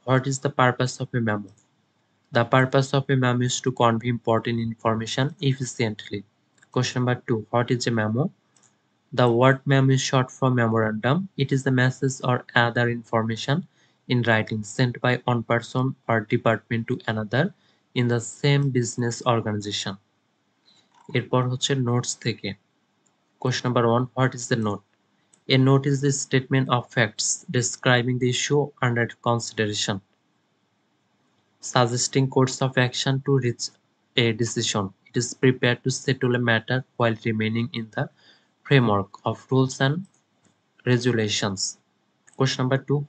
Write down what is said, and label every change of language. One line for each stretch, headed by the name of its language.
English: What is the purpose of a memo? The purpose of a memo is to convey important information efficiently. Question number 2. What is a memo? The word memo is short for memorandum. It is the message or other information in writing sent by one person or department to another in the same business organization.
Bangla: এরপর হচ্ছে notes থেকে
English: Question number 1. What is the note? A note is the statement of facts describing the issue under consideration, suggesting course of action to reach a decision. It is prepared to settle a matter while remaining in the framework of rules and regulations. Question number 2.